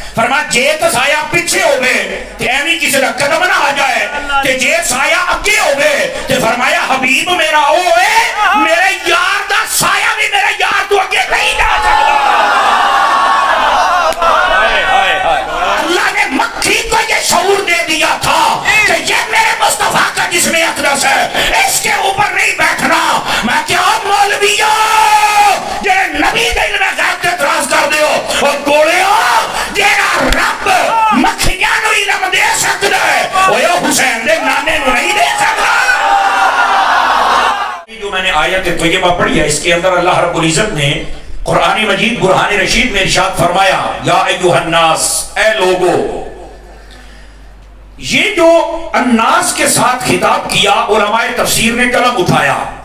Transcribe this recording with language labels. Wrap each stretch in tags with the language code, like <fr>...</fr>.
<pa>فرمایا جے تو سایہ پیچھے ہوے تے ایویں کسی دا قدم نہ آ جائے تے جے سایہ اگے ہوے تے فرمایا حبیب میرا او ہے میرے یار دا سایہ بھی میرے یار تو اگے نہیں جا سکتا.</pa> <ur>اللہ نے مکھی کو یہ شعور دے دیا تھا کہ یہ میرے مصطفیٰ کا جسم اقدس ہے, اس کے اوپر نہیں بیٹھنا.</ur> <pa>میں کیا مولویوں جے نبی دے علم غیب تے اعتراض کر دیو اور گوڑیو جیڑا رب مکھیاں نو علم دے سکدا ہے او حسین دے نانے نو نہیں دے سکدا.</pa> <ur>جو میں نے آیت طیبہ پڑھی ہے اس کے اندر اللہ رب العزت نے قرآن مجید برہان رشید میں ارشاد فرمایا</ur> <ar>یا ایھا الناس,</ar> <ur>اے لوگو. یہ جو الناس کے ساتھ خطاب کیا علماء تفسیر نے کلام اٹھایا.</ur>